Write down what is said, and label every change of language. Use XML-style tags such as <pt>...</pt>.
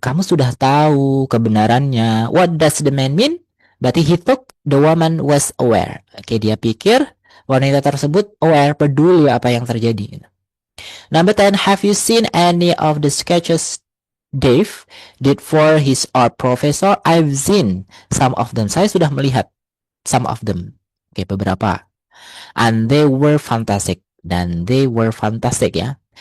<id>Kamu sudah tahu kebenarannya.</id> <en>What does the man mean?</en> <id>Berarti</id> <en>he thought the woman was aware.</en> <id>Oke, dia pikir wanita tersebut aware, peduli apa yang terjadi.</id> <en>Number 10, have you seen any of the sketches Dave did for his art professor? I've seen some of them.</en> <id>Saya sudah melihat</id> <en>some of them.</en> <id>Oke, beberapa.</id> <en>And they were fantastic.</en> <id>Dan</id> <en>they were fantastic</en> <id>ya.</id>